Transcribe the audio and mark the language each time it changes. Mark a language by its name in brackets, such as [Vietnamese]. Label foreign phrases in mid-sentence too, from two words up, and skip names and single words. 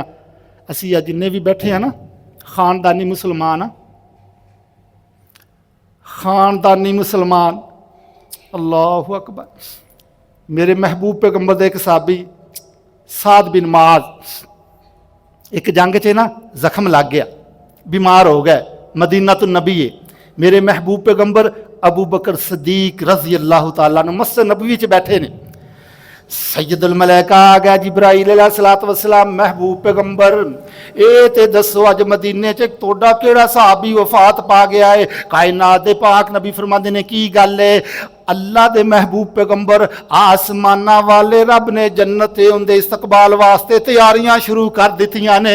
[Punjabi] اسی اج جنے بھی بیٹھے ہیں نا خاندانی مسلمان ہاں، خاندانی مسلمان. [Arabic] الله أكبر. [Punjabi] میرے محبوب پیغمبر دے اک صحابی سعد بن معاذ اک جنگ چ نا زخم لگ گیا، بیمار ہو گئے، مدینہ توں نبی ہے. میرے محبوب پیغمبر ابو بکر صدیق [Arabic] رضي الله تعالى عنه [Punjabi] مسجد نبوی چ بیٹھے نے. [Arabic] سيد الملائكة [Punjabi] آ گیا جبرائیل [Arabic] عليه الصلاة والسلام, [Punjabi] محبوب پیغمبر اے تے دسو اج مدینے چ توڑا کیہڑا صحابی وفات پا گیا ہے. کائنات دے پاک نبی فرماندے نے کی گل ہے؟ اللہ دے محبوب پیغمبر آسماناں والے رب نے جنت تے اوہدے استقبال واسطے تیاریاں شروع کر دتیاں نے.